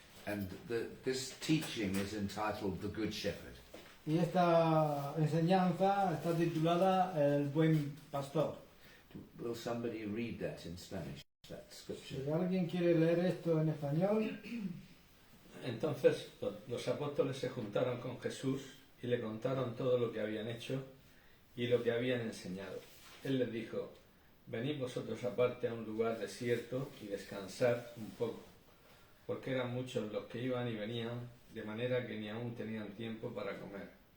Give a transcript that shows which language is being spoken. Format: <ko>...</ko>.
<en>And this teaching is entitled The Good Shepherd.</en> <es>Y esta enseñanza está titulada El Buen Pastor.</es> <en>Will somebody read that in Spanish, that scripture?</en> <es>Si alguien quiere leer esto en español. Entonces los apóstoles se juntaron con Jesús y le contaron todo lo que habían hecho y lo que habían enseñado. Él les dijo: venid vosotros aparte a un lugar desierto y descansad un poco, porque eran muchos los que iban y venían, de manera que ni aún tenían tiempo para comer.</es>